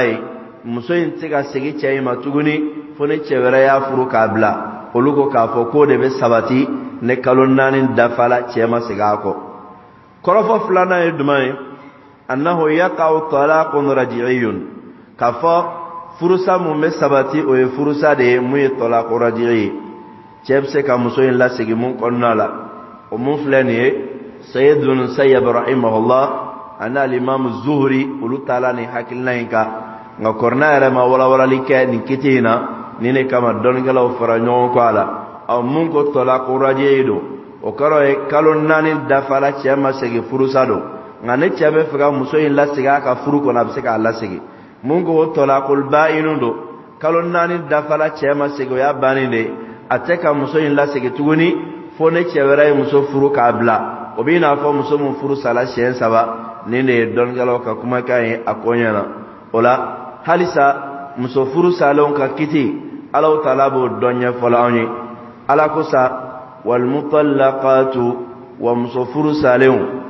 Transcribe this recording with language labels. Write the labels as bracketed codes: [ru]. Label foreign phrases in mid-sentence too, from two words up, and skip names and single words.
[bm] ye muso in tɛ ka segin cɛ in ma tuguni fo ni cɛ wɛrɛ y'a furu k'a bila olu ko k'a fɔ k'o de bɛ sabati ne kalo 4 dafala cɛ ma segin a kɔ kɔrɔfɔ filanan ye jumɛn ye [ar] أنه يقع طلاق رجعي [bm] k'a fɔ furusa mun bɛ sabati o ye furusa de ye mun ye [ar] طلاق رجعي [bm] ye cɛ bɛ se ka muso in lasegin mun kɔnɔna la o mun filɛ nin ye Sayyid ibn Sayyab rahimahullah ani al-Imam Zuhri olu taala ni hakilina in kan nka kɔrɔna yɛrɛ ma walawalali kɛ nin kiti in na ni ne kama dɔnnikɛlaw fara ɲɔgɔn kɔ a la mun ko [ar] طلاق رجعي [bm] don o kɔrɔ ye kalo 4 dafala cɛ ma segin furusa don nka ne cɛ bɛ fɛ ka muso in lasegin a ka furu kɔnɔ a bɛ se k'a lasegin mun ko [ar] طلاق بائن [bm] don kalo 4 dafala cɛ ma segin o y'a bannen de a tɛ ka muso in lasegin tuguni fo ne cɛ wɛrɛ ye muso furu k'a bila o bɛ n'a fɔ muso min furu sala siɲɛ 3 nin de ye dɔnnikɛlaw ka kumakan ye a ko ɲɛna o la halisa muso furu salenw ka kiti [ar] الله تعالى [bm] b'o dɔn ɲɛfɔla anw ye ala ko sa [ar] والمطلقات [bm] wa muso furu salenw